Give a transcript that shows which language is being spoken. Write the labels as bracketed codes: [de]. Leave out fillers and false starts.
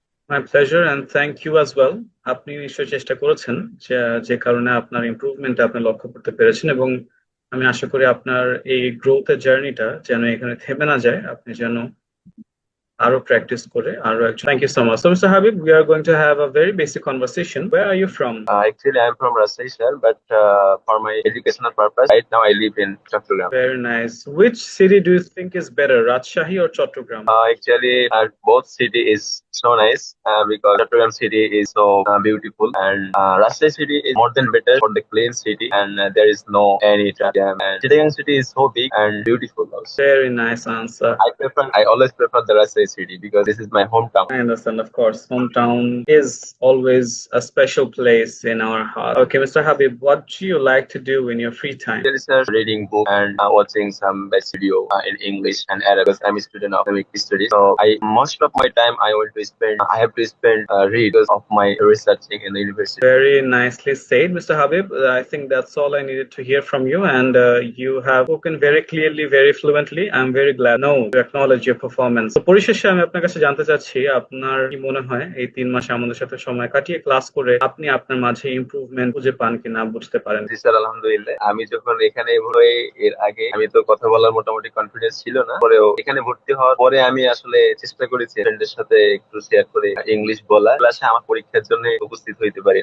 [en] My pleasure and thank you as well. [bn] আপনি নিশ্চয়ই চেষ্টা করেছেন, যে যে কারণে আপনার ইমপ্রুভমেন্ট আপনি লক্ষ্য করতে পেরেছেন, এবং আমি আশা করি আপনার এই গ্রোথের জার্নিটা যেন এখানে থেমে না যায়, আপনি যেন আরো প্র্যাকটিস করে আরো একজন। [en] Thank you so much. So Mr. Habib, we are going to have a very basic conversation. Where are you from? Actually, I'm from Rajshahi, sir, but for my educational purpose, right now I live in Chattogram. Very nice. Which city do you think is better, Rajshahi or Chattogram? Actually, both city is so nice because Chattogram city is so beautiful, and Rajshahi city is more than better for the clean city, and there is no any traffic jam. And Chittagong city is so big and beautiful also. Very nice answer. I always prefer the Rajshahi city because this is my hometown. I understand, of course. Hometown is always a special place in our heart. Okay, Mr. Habib, what do you like to do in your free time? Actually, sir, reading book and watching some best video in English and Arabic because I'm a student of Islamic studies. So most of my time I have to spend read because of my researching in the university. Very nicely said, Mr. Habib. I think that's all I needed to hear from you, and you have spoken very clearly, very fluently. I'm very glad to acknowledge your performance. [bn] So, পরিশেষে আমি আপনার কাছে জানতে চাচ্ছি, আপনার কি মনে হয় এই 3 মাসে আমাদের সাথে সময় কাটিয়ে ক্লাস করে আপনি আপনার মাঝে ইমপ্রুভমেন্ট খুঁজে পান কিনা, বুঝতে পারেন? জি স্যার, আলহামদুলিল্লাহ। আমি যখন এখানে ভর্তি এর আগে আমি তো কথা বলার মোটামুটি কনফিডেন্স ছিল না, পরেও এখানে ভর্তি হওয়ার পরে আমি আসলে চেষ্টা করেছি ফ্রেন্ডের সাথে একটু শেয়ার করে ইংলিশ বলা, ক্লাসে আমার পরীক্ষার জন্য উপস্থিত হইতে পারি।